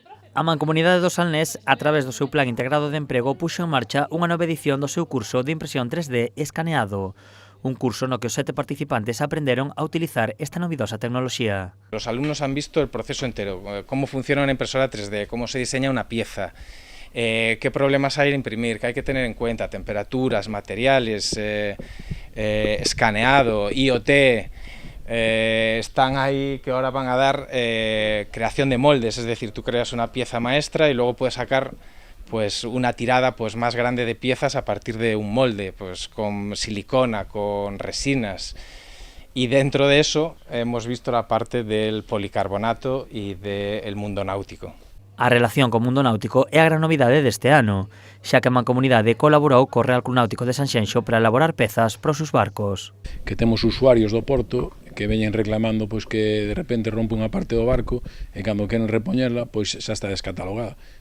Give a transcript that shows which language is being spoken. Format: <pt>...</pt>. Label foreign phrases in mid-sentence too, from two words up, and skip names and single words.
<gl>A Mancomunidade do Salnés, a través do seu Plan Integrado de Emprego, puxo en marcha unha nova edición do seu curso de impresión 3D escaneado. Un curso no que os 7 participantes aprenderon a utilizar esta novidosa tecnoloxía.</gl> <es>Los alumnos han visto el proceso entero, cómo funciona una impresora 3D, cómo se diseña una pieza, qué problemas hay en imprimir, qué hay que tener en cuenta, temperaturas, materiales, escaneado, IoT. Están ahí que ahora van a dar creación de moldes, es decir, tú creas una pieza maestra y luego puedes sacar pues una tirada pues más grande de piezas a partir de un molde, pues con silicona, con resinas. Y dentro de eso hemos visto la parte del policarbonato y del mundo náutico.</es> <gl>A relación co mundo náutico é a gran novidade deste ano, xa que a Mancomunidade colaborou co Real Club Náutico de Sanxenxo para elaborar pezas para os seus barcos. Que temos usuarios do porto que veñen reclamando pois que de repente rompe unha parte do barco e cando queren repoñerla pois xa está descatalogada.</gl>